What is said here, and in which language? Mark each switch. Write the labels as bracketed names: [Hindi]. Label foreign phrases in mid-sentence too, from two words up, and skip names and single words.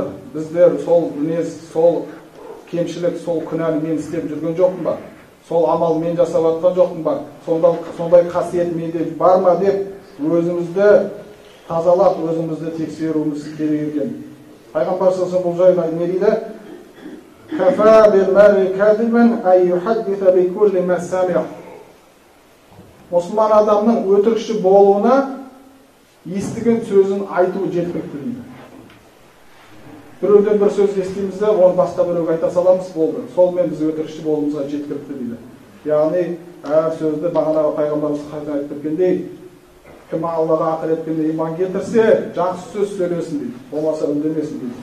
[Kazakh] Біздер сол мінез, сол кемшілік, сол күнәні мен істеп жүрген жоқпын ба? Сол амал мен жасап жатқан жоқпын ба? Сондай қасиет менде бар ма деп өзімізді тазалап, өзімізді тексеруіміз керек екен. [Arabic] Пайғамбар صلى الله عليه وسلم [Kazakh] бұл жайлы не дейді? [Arabic] "كفى بالمرء كذبا أن يحدث بكل ما سمع." [Kazakh] Мұсылман адамның өтірікші болуына естіген сөзін айту жеткілікті дейді. Біреуден бір сөз естиміз де, оны басқа біреуге айта саламыз, болды. Солмен біз өтірікші болуымызға жеткілікті дейді. Яғни, әр сөзді бағанағы пайғамбарымыз айтып кеткендей, кім Аллаға ақырет күніне иман келтірсе, жақсы сөз сөйлесін дейді, болмаса үндемесін дейді.